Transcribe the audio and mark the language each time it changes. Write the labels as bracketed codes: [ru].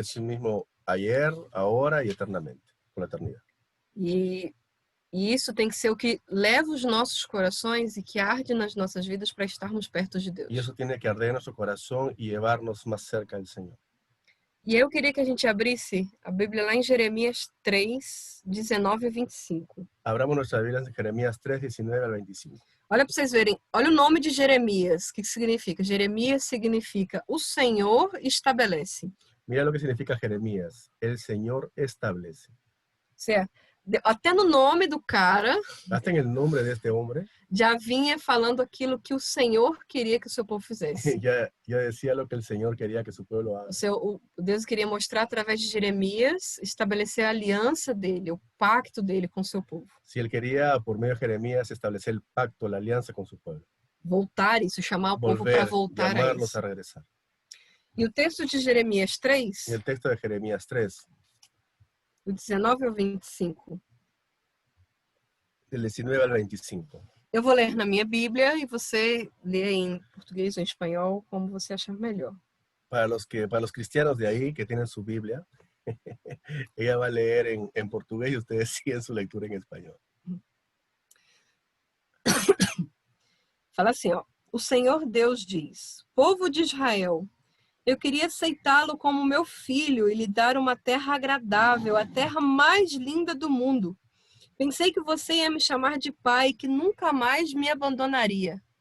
[es] es el mismo ayer, ahora y eternamente, por la eternidad. [pt] E isso tem que ser o que leva os nossos corações e que arde nas nossas vidas para estarmos perto de Deus. [es] Y eso tiene que arder en nuestro corazón y llevarnos más cerca del Señor. [pt] E eu queria que a gente abrisse a Bíblia lá em Jeremias 3, 19 e 25. [es] Abramos nuestra Biblia en Jeremías 3, 19 al 25. [pt] Olha para vocês verem, olha o nome de Jeremias, o que significa? Jeremias significa o Senhor estabelece. [es] Mira lo que significa Jeremías. El Señor establece. [pt] Certo? Até no nome do cara [es] Hasta en el nombre de este hombre [pt] já vinha falando aquilo que o Senhor queria que o seu povo fizesse. [es] Ya decía lo que el Señor quería que su pueblo haga. [pt] Deus queria mostrar através de Jeremias, estabelecer a aliança dele, o pacto dele com o seu povo. [es] Si él quería, por medio de Jeremías, establecer el pacto, la alianza con su pueblo. [pt] Voltar isso, chamar o povo para [es] Volver, [pt] voltar a [es] llamarlos [pt] isso. [es] a regresar. [pt] E o texto de Jeremias [es] Y 3, el texto de Jeremías 3, [pt] do 19 ao 25. [es] del 19 al 25. [pt] Eu vou ler na minha Bíblia e você lê em português ou em espanhol, como você achar melhor. [es] Para los cristianos de ahí que tienen su Biblia, ella va a leer en portugués y ustedes siguen su lectura en español. [pt] Fala assim, ó. O Senhor Deus diz: Povo de Israel, eu queria aceitá-lo como meu filho e lhe dar uma terra agradável, a terra mais linda do mundo. Pensei que você ia me chamar de pai, que nunca mais me abandonaria.